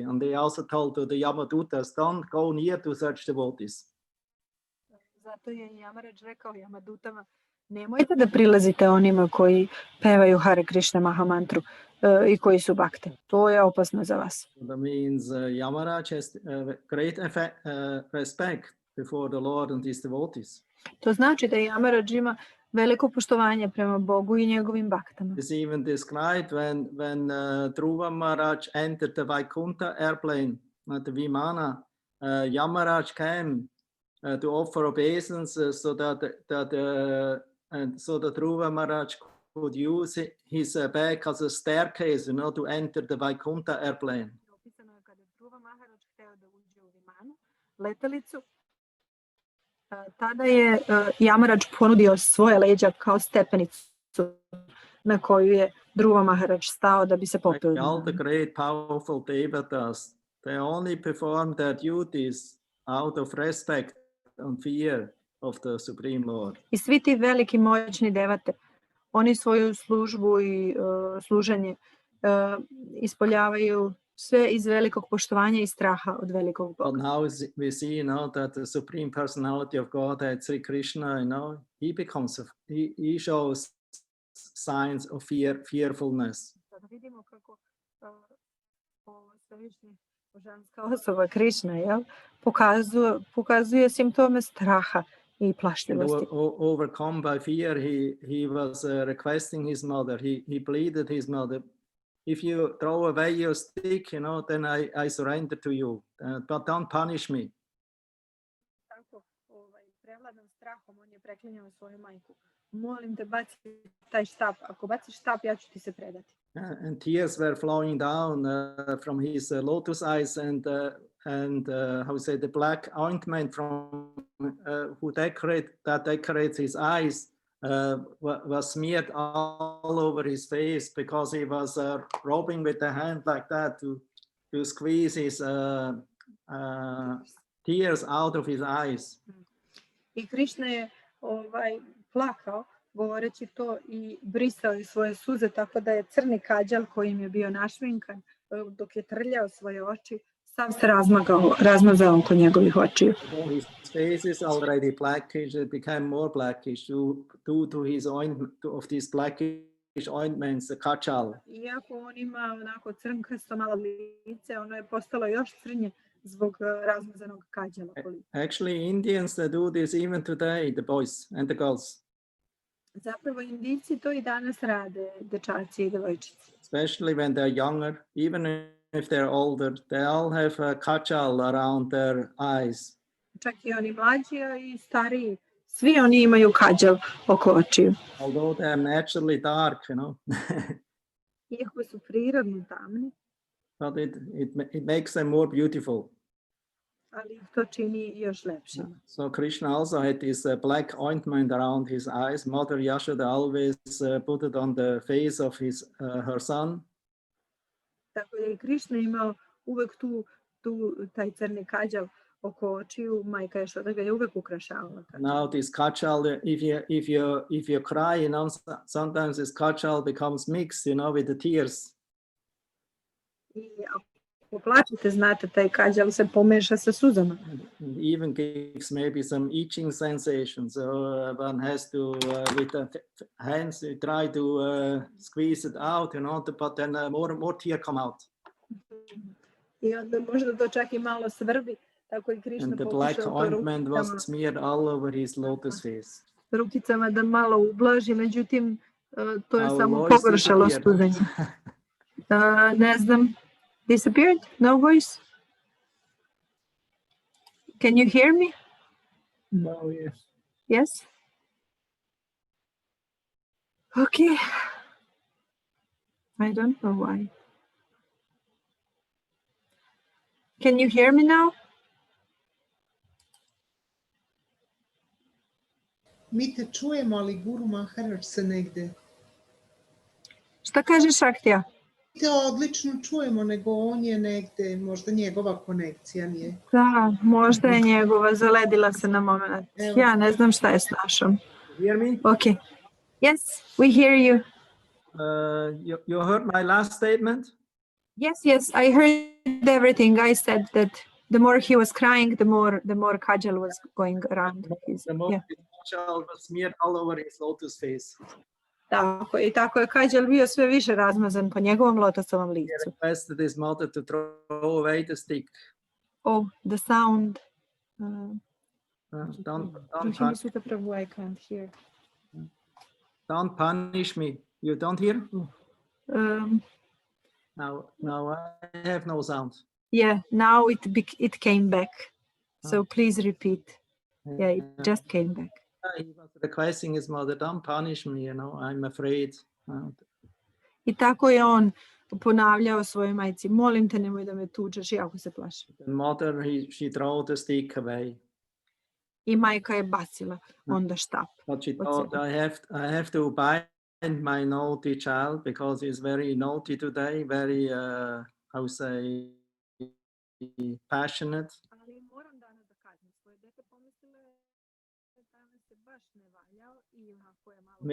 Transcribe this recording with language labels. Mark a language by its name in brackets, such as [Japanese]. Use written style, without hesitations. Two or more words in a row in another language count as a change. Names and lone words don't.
[English] And they also told to the Yamadutas, don't go near to such devotees. [Serbian] Zato je Jamarač rekao Jamadutama, nemojte da prilazite onima koji pevaju Hare Krishna Mahamantru i koji su bhakte. To je opasno za vas. [English] That means Yamaraj has great respect before the Lord and his devotees. [Serbian] To znači da Jamarač ima veliko poštovanje prema Bogu i njegovim bhaktama. [English] It's even described when Dhruva Maharaj entered the Vaikuntha airplane at the Vimana, Yamaraj came to offer obeisance so that Dhruva Maharaj could use his back as a staircase, to enter the Vaikuntha airplane. [Serbian] Opisano je kada je Dhruva Maharaj hteo da uđe u Vimanu, letelicu, tada je Jamarač ponudio svoje leđa kao stepenicu na koju je Dhruva Maharaj stao da bi se popeo. [English] All the great powerful devatas, they only perform their duties out of respect and fear of the Supreme Lord. [Serbian] I svi ti veliki moćni devate, oni svoju službu i služenje ispoljavaju sve iz velikog poštovanja i straha od velikog Boga. [English] But now we see, that the Supreme Personality of Godhead, Sri Krishna, he shows signs of fearfulness. [Serbian] Sada vidimo kako svevišnji božanska osoba Krišna pokazuje simptome straha i plašljivosti. [English] Overcome by fear, he was requesting his mother. He pleaded his mother, if you throw away your stick, then I surrender to you, but don't punish me. [Serbian] Tako prevladan strahom, on je preklinjao svoju majku. Molim te, baci taj štap. Ako baciš štap, ja ću ti se predati. [English] And tears were flowing down from his lotus eyes, and how you say, the black ointment from who decorates his eyes was smeared all over his face, because he was rubbing with the hand like that to squeeze his tears out of his eyes. [Serbian] I Krišna je plakao govoreći to i brisao je svoje suze, tako da je crni kađal kojim je bio našminkan, dok je trljao svoje oči, sav se razmazao oko njegovih očiju. [English] His face is already blackish. It became more blackish due to his of these blackish ointments, the kachal. [Serbian] Iako on ima onako crnkasto malo lice, ono je postalo još crnje zbog razmazanog kađala po licu. [English] Actually, Indians, they do this even today, the boys and the girls. [Serbian] Zapravo Indijci to i danas rade, dečaci i devojčice. [English] Especially when they're younger, even if they're older, they all have a kachal around their eyes. [Serbian] Čak i oni mlađi, a i stariji. Svi oni imaju kađal oko očiju. [English] Although they're naturally dark, you know. [Serbian] Iako su prirodno tamni. [English] But it makes them more beautiful. [Serbian] Ali ih to čini još lepšima. [English] So Krishna also had this black ointment around his eyes. Mother Yashoda always put it on the face of her son. [Serbian] Tako je i Krišna imao uvek taj crni kađal oko očiju. Majka Jašoda ga je uvek ukrašavala. [English] Now this kachal, if you cry, you know, sometimes this kachal becomes mixed, you know, with the tears. [Serbian] I ako plačete, znate, taj kađal se pomeša sa suzama. [English] It even gives maybe some itching sensation. So one has to, with the hands, try to squeeze it out, you know, but then more tears come out. [Serbian] I onda možda to čak i malo svrbi, tako i Krišna [English] And the black ointment was smeared all over his lotus face. [Serbian] Rukicama da malo ublaži, međutim, to je samo pogoršalo suzanje. Ne znam. [English] Disappeared? No voice? Can you hear me? No, yes. Yes? Okay. I don't know why. Can you hear me now? [Serbian] Mi te čujemo, ali Guru Maharaj se negde. Šta kaže Šaktija? Mi te odlično čujemo, nego on je negde, možda njegova konekcija nije. Da, možda je njegova, zaledila se na moment. Ja ne znam šta je s našom. [English] Hear me? Okay. Yes, we hear you. You heard my last statement? Yes, I heard everything. I said that the more he was crying, the more kajal was going around. The more his kachal was smeared all over his lotus face. [Serbian] Tako je kađal bio sve više razmazan po njegovom lotosovom licu. [English] He requested his mother to throw away the stick. Oh, the sound. Rohinisuta Prabhu, I can't hear. Don't punish me. You don't hear? Now I have no sound. Yeah, now it came back. So please repeat. Yeah, it just came back. He was requesting his mother, don't punish me, you know, I'm afraid. [Serbian] I tako je on ponavljao svojoj majci, molim te, nemoj da me tučeš, jako se plašim. [English] The mother, she threw the stick away. [Serbian] I majka je bacila onda štap. [English] But she thought, I have to bind my naughty child because he's very naughty today, very, how to say, passionate. [Serbian] Ali moram danas da kaznim svoje dete, pomislila je danas se baš ne valjao i onako je malo...